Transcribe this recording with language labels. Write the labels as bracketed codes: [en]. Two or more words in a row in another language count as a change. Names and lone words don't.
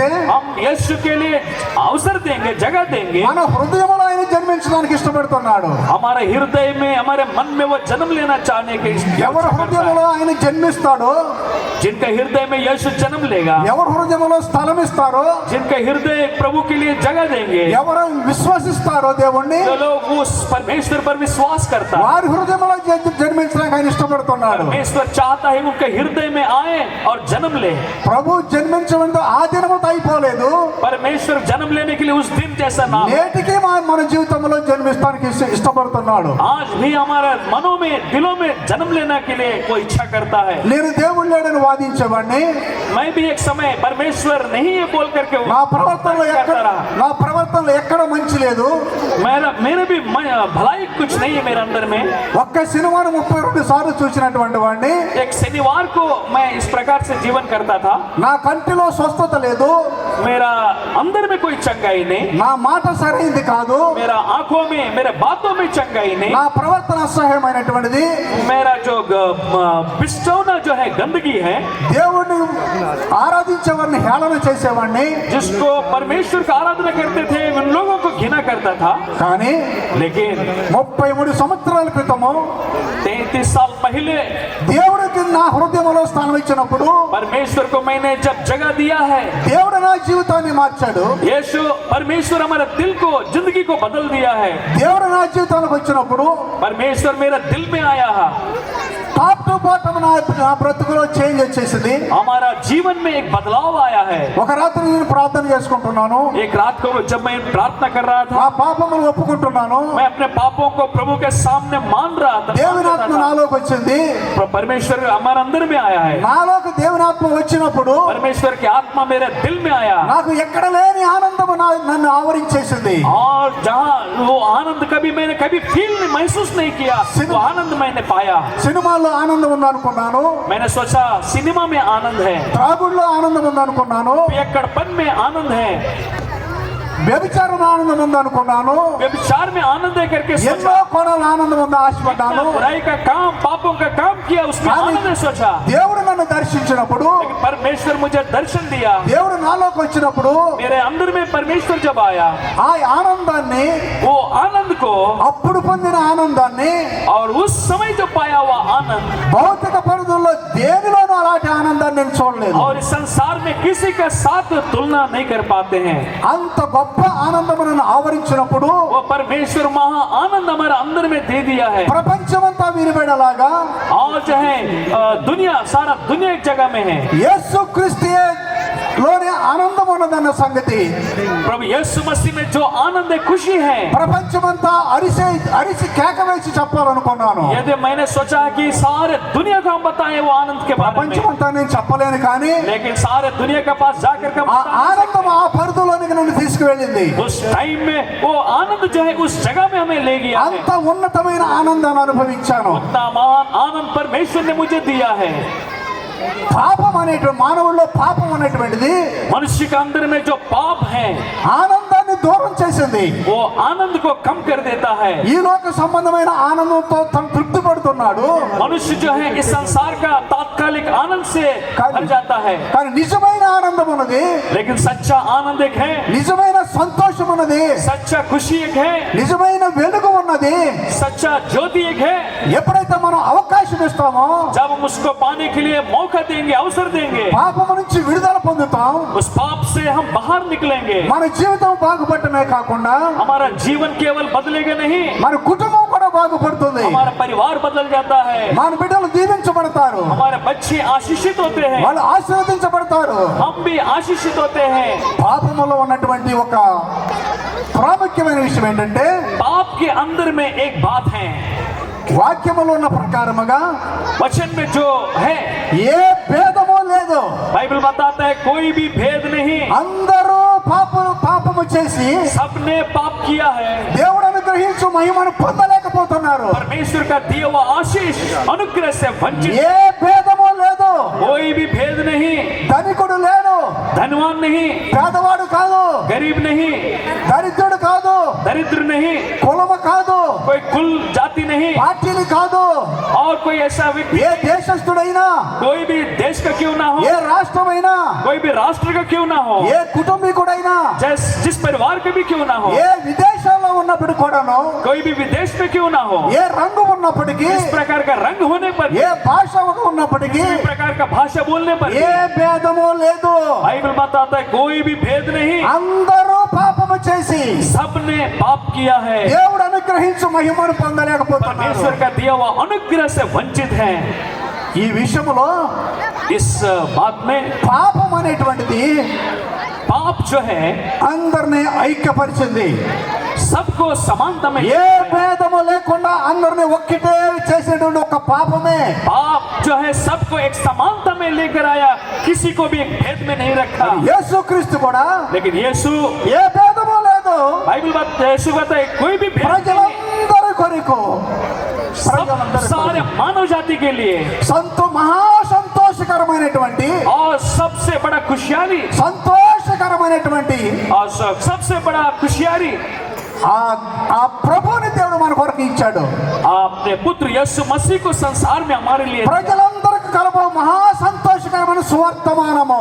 [hi] हम यीशु के लिए अवसर देंगे, जगह देंगे. [te] మన హృదయంలో ఆయన జన్మించడానికి ఇష్టపడుతున్నాడు. [hi] हमारे हृदय में हमारे मन में वो जन्म लेना चाहने के [te] ఎవరి హృదయంలో ఆయన జన్మిస్తాడో, [hi] जिनका हृदय में यीशु जन्म लेगा, [te] ఎవరి హృదయంలో స్థలం ఇస్తారో, [hi] जिनका हृदय प्रभु के लिए जगह देंगे, [te] ఎవరు విశ్వసిస్తారో దేవుణ్ణి, [hi] जो लोग उस परमेश्वर पर विश्वास करता है, [te] వారి హృదయంలో జన్మించడానికి ఆయన ఇష్టపడుతున్నాడు. [hi] परमेश्वर चाहता है उनके हृदय में आए और जन्म ले. [te] ప్రభు జన్మించడంతో ఆ దినముతో అయిపోలేదు. [hi] परमेश्वर जन्म लेने के लिए उस दिन जैसा ना हो. [te] నేటికి మన జీవితంలో జన్మిస్తానికి ఇష్టపడుతున్నాడు. [hi] आज भी हमारा मनों में दिलों में जन्म लेने के लिए वो इच्छा करता है. [te] నేను దేవుడు లేడని వాదించేవాడిని. [hi] मैं भी एक समय परमेश्वर नहीं है बोल करके [te] నా ప్రవర్తనలో ఎక్కడ మంచి లేదు. [hi] मेरे भी भलाई कुछ नहीं है मेरे अंदर में. [te] ఒక్క సినిమాను 32 సార్లు చూసినటువంటి వాడిని. [hi] एक शनिवार को मैं इस प्रकार से जीवन करता था. [te] నా కంటిలో స్వస్థత లేదు. [hi] मेरा अंदर में कोई चंगाई नहीं, [te] నా మాట సరైనది కాదు. [hi] मेरा आंखों में मेरे बातों में चंगाई नहीं, [te] నా ప్రవర్తన అసహ్యమైనటువంటిది. [hi] मेरा जो बिस्टौना जो है गंदगी है, [te] దేవుడిని ఆరాధించేవాడిని హేళన చేసేవాడిని. [hi] जिसको परमेश्वर का आराधना करते थे उन लोगों को घृणा करता था. [te] కానీ [hi] लेकिन [te] 33 సంవత్సరాల క్రితము [hi] 33 साल पहले [te] దేవుడికి నా హృదయంలో స్థానం ఇచ్చినప్పుడు [hi] परमेश्वर को मैंने जब जगह दिया है, [te] దేవుడు నా జీవితాన్ని మార్చాడు. [hi] यीशु परमेश्वर हमारे दिल को जिंदगी को बदल दिया है. [te] దేవుడు నా జీవితానికి వచ్చినప్పుడు [hi] परमेश्वर मेरा दिल में आया है. [en] top to bottom [te] నా బ్రతుకులో చేంజ్ వచ్చేసింది. [hi] हमारा जीवन में एक बदलाव आया है. [te] ఒక రాత్రి నేను ప్రార్థన చేసుకుంటున్నాను. [hi] एक रात को जब मैं प्रार्थना कर रहा [te] నా [hi] था, [te] పాపములు ఒప్పుకుంటున్నాను. [hi] मैं अपने पापों को प्रभु के सामने मान रहा था. [te] దేవుని ఆత్మ నాలోకి వచ్చింది. [hi] परमेश्वर हमारे अंदर में आया है. [te] నాలోకి దేవుని ఆత్మ వచ్చినప్పుడు [hi] परमेश्वर की आत्मा मेरे दिल में आया [te] నాకు ఎక్కడ లేని ఆనందము నన్ను ఆవరించేసింది. [hi] और जहाँ वो आनंद कभी मैंने कभी फील महसूस नहीं किया, वो आनंद मैंने पाया. [te] సినిమాల్లో ఆనందం ఉందనుకున్నాను. [hi] मैंने सोचा सिनेमा में आनंद है, [te] త్రాగుడులో ఆనందం ఉందనుకున్నాను. [hi] पियक्कड़पन में आनंद है, [te] వ్యభిచారం ఆనందం ఉందనుకున్నాను. [hi] व्यभिचार में आनंद है करके [te] ఎన్నో [hi] सोचा. [te] కోణాల ఆనందం ఉందా ఆశపడ్డాను. [hi] बुराई का काम पापों का काम किया, उसमें आनंद है सोचा. [te] దేవుడు నన్ను దర్శించినప్పుడు, [hi] लेकिन परमेश्वर मुझे दर्शन दिया. [te] దేవుడు నాలోకి వచ్చినప్పుడు [hi] मेरे अंदर में परमेश्वर जब आया, [te] ఆ ఆనందాన్ని, [hi] वो आनंद को [te] అప్పుడు పొందిన ఆనందాన్ని [hi] और उस समय जो पाया हुआ आनंद, [te] భౌతిక పరిధుల్లో దేనిలోనూ అలాంటి ఆనందాన్ని నేను చూడలేదు. [hi] और इस संसार में किसी के साथ तुलना नहीं कर पाते हैं. [te] అంత గొప్ప ఆనందము నన్ను ఆవరించినప్పుడు [hi] वो परमेश्वर महा आनंद हमारे अंदर में दे दिया है. [te] ప్రపంచమంతా వినిపడేలాగా [hi] और जो है दुनिया, सारा दुनिया एक जगह में है. [te] యేసు క్రీస్తుయే లోనే ఆనందం ఉన్నదన్న సంగతి [hi] प्रभु यीशु मसीह में जो आनंद है, खुशी है, [te] ప్రపంచమంతా అరిసి కేక వేసి చెప్పాలనుకున్నాను. [hi] यदि मैंने सोचा कि सारे दुनिया को हम बताएं वो आनंद के बारे में, [te] ప్రపంచమంతా నేను చెప్పలేను, కానీ [hi] लेकिन सारे दुनिया के पास जाकर के [te] ఆ ఆనందం ఆ పరిధిలోనికి నన్ను తీసుకువెళ్ళింది. [hi] उस टाइम में वो आनंद जो है उस जगह में हमें ले गया है. [te] అంత ఉన్నతమైన ఆనందాన్ని అనుభవించాను. [hi] उतना महान आनंद परमेश्वर ने मुझे दिया है. [te] పాపం అనేటువంటి మానవుల్లో పాపం అనేటువంటిది [hi] मनुष्य के अंदर में जो पाप है, [te] ఆనందాన్ని దూరం చేసింది. [hi] वो आनंद को कम कर देता है. [te] ఈ లోక సంబంధమైన ఆనందంతో తను తృప్తి పడుతున్నాడు. [hi] मनुष्य जो है इस संसार का तात्कालिक आनंद से भर जाता है, [te] కానీ నిజమైన ఆనందం ఉన్నది, [hi] लेकिन सच्चा आनंद एक है, [te] నిజమైన సంతోషం ఉన్నది, [hi] सच्चा खुशी एक है, [te] నిజమైన వెలుగు ఉన్నది. [hi] सच्चा ज्योति एक है. [te] ఎప్పుడైతే మనం అవకాశం ఇస్తామో [hi] जब हम उसको पाने के लिए मौका देंगे, अवसर देंगे, [te] పాపం నుంచి విడుదల పొందుతాం. [hi] उस पाप से हम बाहर निकलेंगे. [te] మన జీవితం బాగుపడటమే కాకుండా [hi] हमारा जीवन केवल बदलेगा नहीं, [te] మన కుటుంబం కూడా బాగుపడుతుంది. [hi] हमारा परिवार बदल जाता है, [te] మన బిడ్డలు దీవించబడతారు, [hi] हमारे बच्चे आशीषित होते हैं, [te] వాళ్ళు ఆశీర్వదించబడతారు. [hi] हम भी आशीषित होते हैं. [te] పాపములో ఉన్నటువంటి ఒక ప్రాముఖ్యమైన విషయం ఏంటంటే [hi] पाप के अंदर में एक बात है, [te] వాక్యములో ఉన్న ప్రకారముగా [hi] वचन में जो है [te] ఏ భేదము లేదు. [hi] बाइबल बताता है कोई भी भेद नहीं, [te] అందరూ పాపము చేసి [hi] सबने पाप किया है, [te] దేవుడు అనుగ్రహించు మహిమను పొందలేకపోతున్నారు. [hi] परमेश्वर का दिया हुआ आशीष अनुग्रह से वंचित, [te] ఏ భేదము లేదు. [hi] कोई भी भेद नहीं, [te] ధనికుడు లేడు, [hi] धनवान नहीं, [te] పేదవాడు కాదు, [hi] गरीब नहीं, [te] దరిద్రుడు కాదు, [hi] दरिद्र नहीं, [te] కులము కాదు, [hi] कोई कुल जाति नहीं, [te] పార్టీలు కాదు, [hi] और कोई ऐसा व्यक्ति, [te] ఏ దేశస్థుడైనా, [hi] कोई भी देश का क्यों ना हो, [te] ఏ రాష్ట్రమైనా, [hi] कोई भी राष्ट्र का क्यों ना हो, [te] ఏ కుటుంబీకుడైనా, [hi] जिस परिवार के भी क्यों ना हो, [te] ఏ విదేశాల్లో ఉన్నప్పటికీ కూడాను, [hi] कोई भी विदेश में क्यों ना हो, [te] ఏ రంగు ఉన్నప్పటికీ, [hi] इस प्रकार का रंग होने पर, [te] ఏ భాష ఉన్నప్పటికీ, [hi] इस प्रकार का भाषा बोलने पर, [te] ఏ భేదము లేదు. [hi] बाइबल बताता है कोई भी भेद नहीं, [te] అందరూ పాపము చేసి [hi] सबने पाप किया है, [te] దేవుడు అనుగ్రహించు మహిమను పొందలేకపోతున్నారు. [hi] परमेश्वर का दिया हुआ अनुग्रह से वंचित है। [te] ఈ విషయంలో [hi] इस बात में [te] పాపం అనేటువంటిది [hi] पाप जो है [te] అందరినీ ఐక్యపరిచింది. [hi] सबको समानता में, [te] ఏ భేదము లేకుండా అందరినీ ఒక్కటే చేసేటువంటి ఒక పాపమే. [hi] पाप जो है सबको एक समानता में लेकर आया, किसी को भी एक भेद में नहीं रखा। [te] యేసుక్రీస్తు కూడా [hi] लेकिन यीशु, [te] ఏ భేదము లేదు. [hi] बाइबल बात यीशु कहता है कोई भी भेद नहीं, [te] ప్రజలందరి కొరకు, [hi] सब सारे मानव जाति के लिए, [te] మహా సంతోషకరమైనటువంటి [hi] और सबसे बड़ा खुशहाली, [te] సంతోషకరమైనటువంటి [hi] और सबसे बड़ा खुशहाली [te] ఆ ప్రభువుని దేవుడు మన కొరకు ఇచ్చాడు. [hi] आपने पुत्र यीशु मसीह को संसार में हमारे लिए, [te] ప్రజలందరికీ కలప మహా సంతోషకరమైన సువర్తమానము.